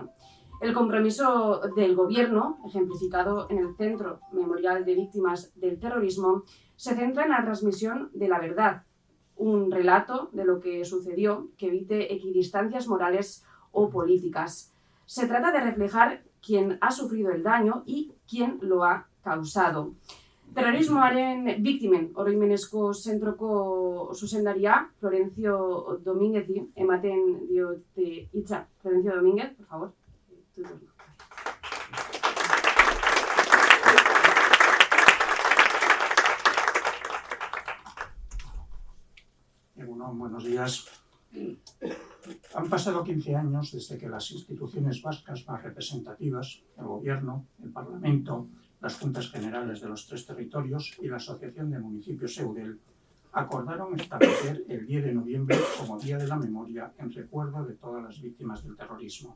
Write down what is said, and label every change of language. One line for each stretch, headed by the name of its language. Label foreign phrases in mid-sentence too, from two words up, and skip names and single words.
Spanish: El compromiso del Gobierno, ejemplificado en el Centro Memorial de Víctimas del Terrorismo, se centra en la transmisión de la verdad, un relato de lo que sucedió que evite equidistancias morales o políticas. Se trata de reflejar quién ha sufrido el daño y quién lo ha causado.
Basque: Terrorismoaren biktimen oroimenezko zentroko zuzendaria Florencio Domínguezi ematen diote hitza.
Spanish: Florencio Domínguez, por favor. Buenos días. Han pasado 15 años desde que las instituciones vascas más representativas, el Gobierno, el Parlamento, las Juntas Generales de los 3 territorios y la Asociación de Municipios Eudel acordaron establecer el 10 de noviembre como Día de la Memoria en recuerdo de todas las víctimas del terrorismo.